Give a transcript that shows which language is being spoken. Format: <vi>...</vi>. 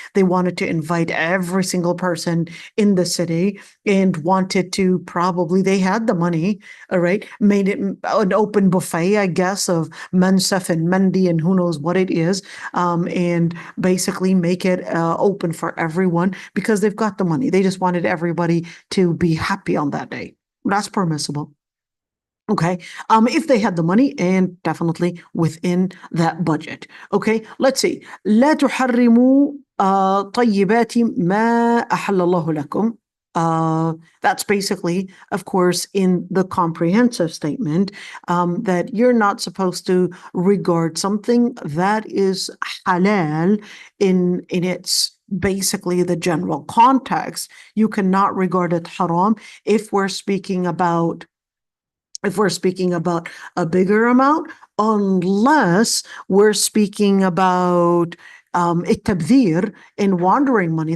<en>They wanted to invite every single person in the city, and wanted to they had the money, all right, made it an open buffet, I guess, of mansaf and mandi and who knows what it is, and basically make it open for everyone because they've got the money. They just wanted everybody to be happy on that day. That's permissible. Okay, if they had the money, and definitely within that budget. Okay, let's see.</en> <ar>لا تحرموا طيبات ما أحل الله لكم.</ar> <en>That's basically, of course, in the comprehensive statement, that you're not supposed to regard something that is halal in its basically the general context. You cannot regard it haram if we're speaking about a bigger amount, unless we're speaking about التبذير in wandering money.</en>